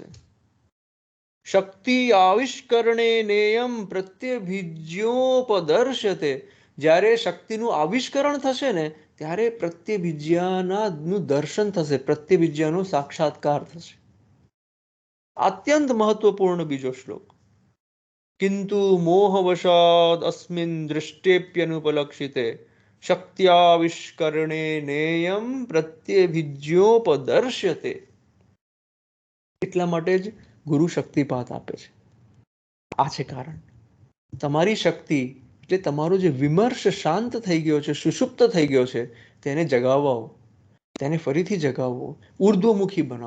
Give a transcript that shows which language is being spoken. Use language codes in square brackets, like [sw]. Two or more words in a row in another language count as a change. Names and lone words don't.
[sa] शक्ति आविष्करणेनेयम् प्रत्यभिज्योपदर्शते. [gu] જ્યારે શક્તિનું આવિષ્કરણ થશે ને ત્યારે પ્રત્યભિજ્યાનું દર્શન થશે, પ્રત્યભિજ્યાનો સાક્ષાત્કાર થશે. અત્યંત મહત્વપૂર્ણ બીજો શ્લોક. [sa] किन्तु मोहवशाद् अस्मिन् दृष्टेप्यनुपलक्षिते शक्त्याविष्करणे नेयं प्रत्यभिज्ञोपदर्श्यते. [gu] એટલા માટે જ ગુરુ શક્તિપાત આપે છે. આ છે કારણ. તમારી શક્તિ એટલે તમારો જે વિમર્શ શાંત થઈ ગયો છે, સુષુપ્ત થઈ ગયો છે, તેને જગાવો, તેને ફરીથી જગાવો, ઉર્ધ્વમુખી બનાવો.